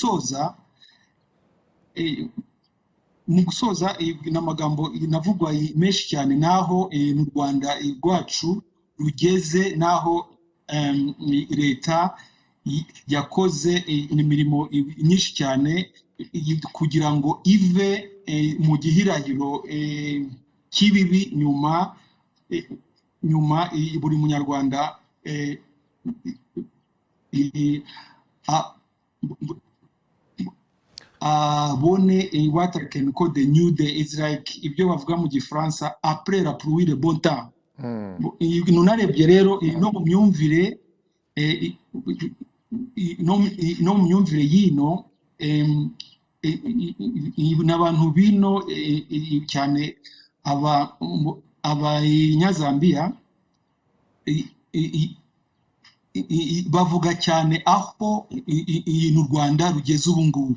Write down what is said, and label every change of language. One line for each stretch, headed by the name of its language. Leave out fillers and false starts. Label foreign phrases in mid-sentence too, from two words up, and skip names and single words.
Kinyarwanda: gusoza n'amagambo navugwa menshi cyane, naho mu Rwanda rwacu rugeze, naho leta yakoze imirimo myinshi cyane kugira ngo ive mu gihirahiro cy'ibibi. Nyuma buri munyarwanda abone
English: what I can call the new day. It's like
Kinyarwanda: ibyo bavuga mu Gifaransa,
French: après la pluie le bon temps.
Kinyarwanda: Nunarebye rero no mu myumvire yino, n'abantu bino cyane abanyazambiya bavuga cyane aho u Rwanda rugeze ubu ngubu.